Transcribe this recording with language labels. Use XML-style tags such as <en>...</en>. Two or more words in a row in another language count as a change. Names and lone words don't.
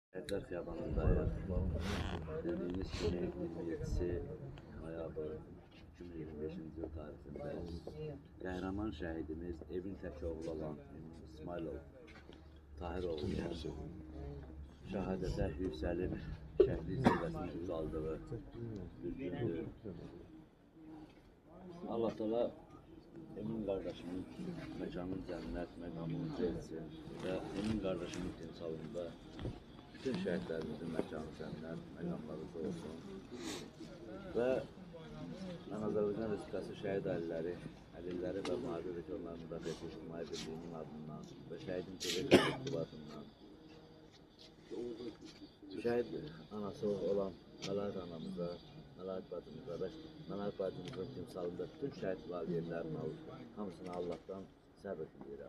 <az>Şəhidlər Xiyabanındayıq. Dediyiniz kimi 27-si noyabr 2025-ci il tarixində qəhrəman şəhidimiz evin tək oğlu olan İsmailov Tahiroğlu'nun şəhadətə yüksəlib şəhidlik zirvəsini uzaldığı bir gündür.</az> <tr>Allah Teala Emin kardeşimin mekanın cennet, mekanını etsin ve Emin kardeşimin timsalında bütün şehitlerimizin mekanı cennet, mekanları olsun.</tr> <az>Ve ben Azərbaycan Respublikası şəhid əlilləri və müharibə veteranlarının müdafiəsi İctimai Birliyinin adından və şəhidin TV irtibatından şəhid anası olan Məlahət anamıza, Məlahət bacımıza və Məlahət bacımızın timsalında bütün şəhid valideynlərin hamısına Allah'tan səbr diləyirəm.</az>